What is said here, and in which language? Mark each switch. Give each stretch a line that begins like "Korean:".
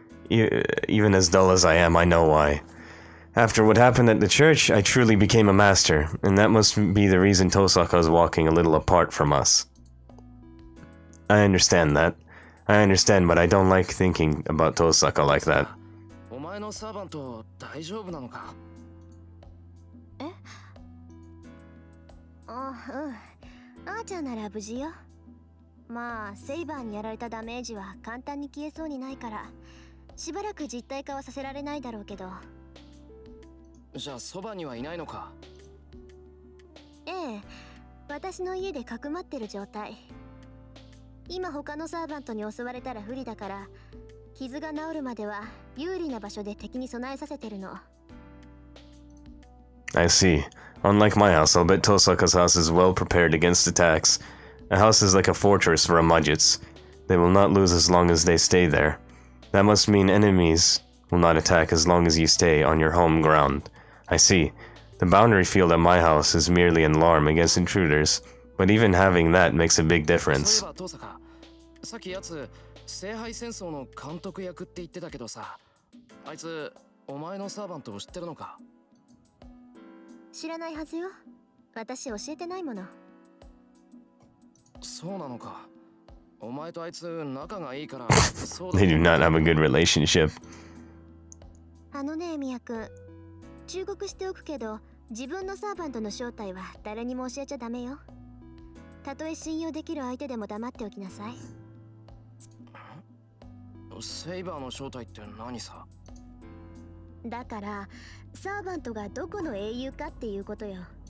English: Even as dull as I am, I know why. After what happened at the church, I truly became a master, and that must be the reason Tosaka is walking a little apart from us. I understand that. I understand, but I don't like thinking about Tosaka like that.
Japanese: お前のサーバント大丈夫なのか？あーちゃんなら無事よ。まあセイバーにやられたダメージは簡単に消えそうにないから、しばらく実体化はさせられないだろうけど。じゃあそばにはいないのか？ええ、私の家でかくまってる状態。今他のサーバントに襲われたら不利だから、傷が治るまでは有利な場所で敵に備えさせてるの。
English: I see. Unlike my house, I'll bet Tosaka's house is well prepared against attacks. A house is like a fortress for a Majutsu. They will not lose as long as they stay there. That must mean enemies will not attack as long as you stay on your home ground. I see. The boundary field at my house is merely an alarm against intruders, but even having that makes a big difference.
Japanese: そういえば遠坂、さっきやつ聖杯戦争の監督役って言ってたけどさ、あいつお前のサーバントを知ってるのか？知らないはずよ。私教えてないもの。そうなのか。お前とあいつ仲がいいから。
English: They do not have a good relationship.
Japanese: あのね、ミヤ君。忠告しておくけど、自分のサーバントの正体は誰にも教えちゃダメよ。たとえ信用できる相手でも黙っておきなさい。セイバーの正体って何さ？だからサーバントがどこの英雄かっていうことよ。